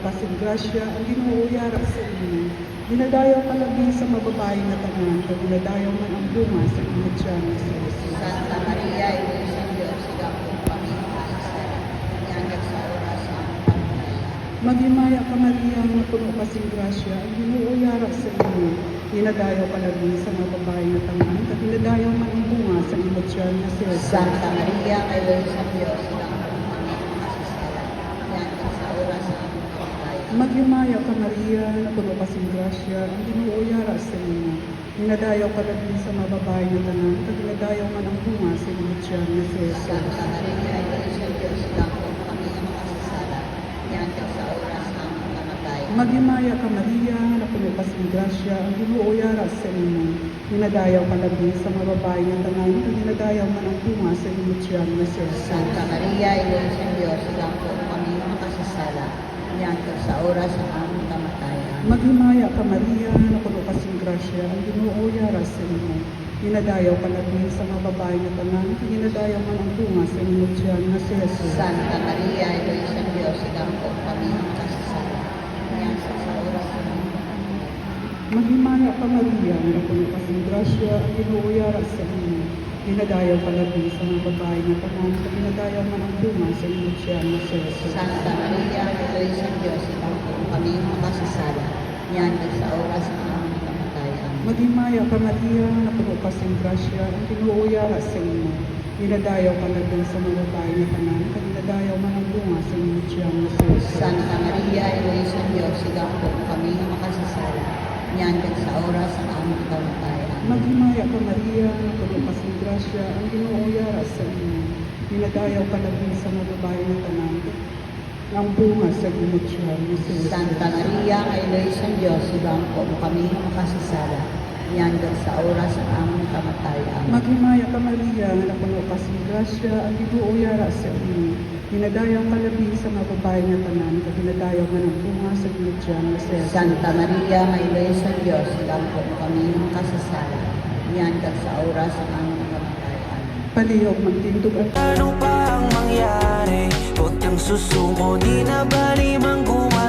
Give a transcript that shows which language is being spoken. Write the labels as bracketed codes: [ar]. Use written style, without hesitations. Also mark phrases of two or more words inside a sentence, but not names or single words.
[hil] kasing grasya, ang Ginoo yara sa inyo. Dinadayaw ka labi sa mababae na tanan, kag dinadayaw man ang bunga sa imong tiyan nga si Jesus. Santa Maria, ina sa Diyos, ikaw po kami makasasala. [tl] Hanggang sa oras ng aming pagkamatay. [hil] Maghimaya ka Maria, nga puno kasing grasya, ang Ginoo yara sa inyo. Dinadayaw ka labi sa mababae na tanan, kag dinadayaw man ang bunga sa imong tiyan nga si Jesus. Santa Maria, ina sa Diyos, ikaw po kami makasasala. [tl] Hanggang sa oras ng aming pagkamatay. [hil] Maghimaya ka Maria, na puno kasing grasya, ang Ginoo yara sa inyo. Dinadayaw ka labi sa mababae na tanan, kag dinadayaw man ang bunga sa imong tiyan nga si Jesus. Santa Maria, ina sa Diyos, ikaw po kami makasasala. [tl] Hanggang sa oras ng aming pagkamatay. [hil] Maghimaya ka Maria, na puno kasing grasya, ang Ginoo yara sa inyo. Dinadayaw ka labi sa mababae na tanan, kag dinadayaw man ang bunga sa imong tiyan nga si Jesus. Santa Maria, ina sa Diyos, ikaw po kami makasasala. [tl] Hanggang sa oras ng aming kamatayan. [hil] Maghimaya ka Maria, na puno kasing grasya, ang Ginoo yara sa inyo. Dinadayaw ka labi sa mababae na tanan, kag dinadayaw man ang bunga sa imong tiyan nga si Jesus. Santa Maria, ina sa Diyos, ikaw po kami makasasala. [tl] Hanggang sa oras ng aming kamatayan. [hil] Maghimaya ka Maria, na puno kasing grasya, ang Ginoo yara sa inyo. Dinadayaw ka labi sa mababae na tanan, kag dinadayaw man ang bunga sa imong tiyan nga si Jesus. Santa Maria, ina sa Diyos, ikaw po kami makasasala. [tl] Hanggang sa oras ng aming kamatayan. [hil] Maghimaya ka Maria, na puno kasing grasya, ang Ginoo yara sa inyo. Dinadayaw ka labi sa mababae na tanan, kag dinadayaw man ang bunga sa imong tiyan nga si Jesus. Santa Maria, ina sa Diyos, ikaw po kami makasasala. [tl] Hanggang sa oras ng aming kamatayan. [hil] Maghimaya ka Maria, na puno kasing grasya, ang Ginoo yara sa inyo. Dinadayaw ka labi sa mababae na tanan, ang bunga sa imong tiyan nga si Jesus. Santa Maria, ina sa Diyos, ikaw po kami makasasala. [tl] Hanggang sa oras ng aming kamatayan. [hil] Maghimaya ka Maria, na puno kasing grasya, ang Ginoo yara sa inyo. Dinadayaw ka labi sa mababae na tanan, kag dinadayaw man ang bunga sa imong tiyan nga si Jesus. Santa Maria, ina sa Diyos, ikaw po kami makasasala. [tl] Hanggang sa oras ng aming kamatayan. [hil] Palihog magtindog at [tl] Ano pa ang mangyari? Huwag kang susuko, di na bali manggulo.